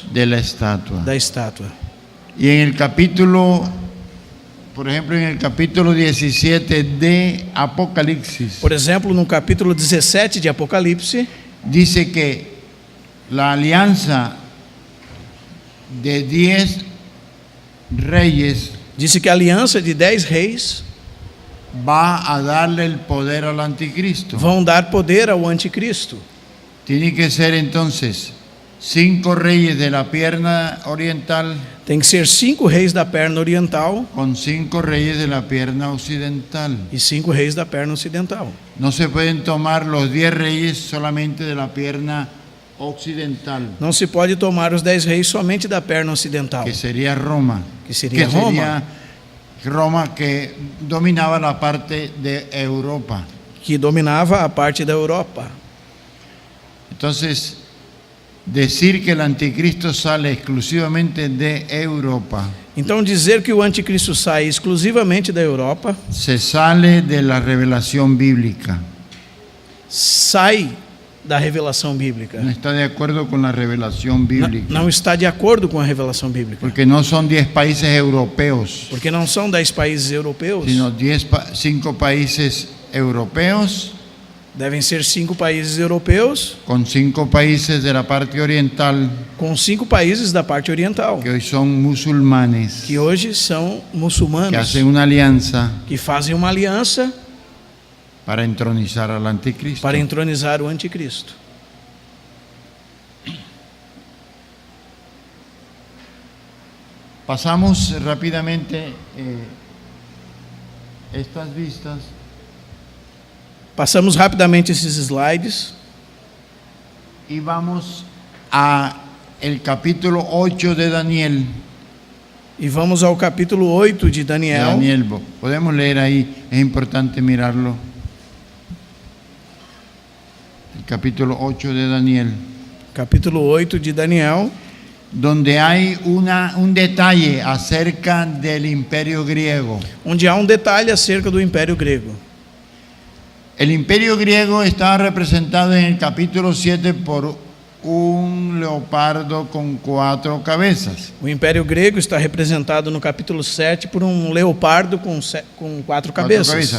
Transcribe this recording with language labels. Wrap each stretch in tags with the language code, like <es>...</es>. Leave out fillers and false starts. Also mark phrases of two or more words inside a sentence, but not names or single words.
<es>de la estatua.</es> <pt>da estátua.</pt> <es>Y en el capítulo, por ejemplo, en el capítulo 17 de Apocalipsis,</es> <pt>Por exemplo, no capítulo 17 de Apocalipse,</pt> <es>dice que la alianza de 10 reyes</es> <pt>disse que a aliança de 10 reis</pt> <es>va a darle el poder al anticristo.</es> <pt>vão dar poder ao anticristo.</pt> <es>Tiene que ser entonces 5 reyes de la pierna oriental</es> <pt>Tem que ser 5 reis da perna oriental</pt> <es>con 5 reyes de la pierna occidental.</es> <pt>e 5 reis da perna ocidental.</pt> <es>No se pueden tomar los 10 reyes solamente de la pierna occidental,</es> <pt>Não se pode tomar os 10 reis somente da perna ocidental,</pt> <es>que sería Roma,</es> <pt>que seria Roma,</pt> <es>Roma que dominaba la parte de Europa.</es> <pt>que dominava a parte da Europa.</pt> <es>Entonces, decir que el anticristo sale exclusivamente de Europa,</es> <pt>Então dizer que o anticristo sai exclusivamente da Europa,</pt> <es>se sale de la revelación bíblica.</es> <pt>sai da revelação bíblica.</pt> <es>No está de acuerdo con la revelación bíblica.</es> <pt>Não está de acordo com a revelação bíblica.</pt> <es>Porque no son 10 países europeos,</es> <pt>Porque não são 10 países europeus,</pt> <es>sino 5 países europeos</es> <pt>devem ser 5 países europeus</pt> <es>con 5 países de la parte oriental</es> <pt>com 5 países da parte oriental,</pt> <es>que hoy son musulmanes,</es> <pt>que hoje são que muçulmanos,</pt> <es>hacen una alianza</es> <pt>que fazem uma aliança</pt> <es>para entronizar al anticristo.</es> <pt>para entronizar o anticristo.</pt> <es>Pasamos rápidamente estas vistas</es> <pt>Passamos rapidamente esses slides</pt> <es>y vamos a el capítulo 8 de Daniel.</es> <pt>e vamos ao capítulo 8 de Daniel.</pt> <es>Daniel, podemos leer ahí, es importante mirarlo. El capítulo 8 de Daniel,</es> <pt>Capítulo 8 de Daniel,</pt> <es>donde hay un detalle acerca del imperio griego.</es> <pt>onde há um detalhe acerca do Império Grego.</pt> <es>El imperio griego estaba representado en el capítulo 7 por un leopardo con 4 cabezas.</es> <pt>O Império Grego está representado no capítulo 7 por um leopardo com 4 cabeças.</pt>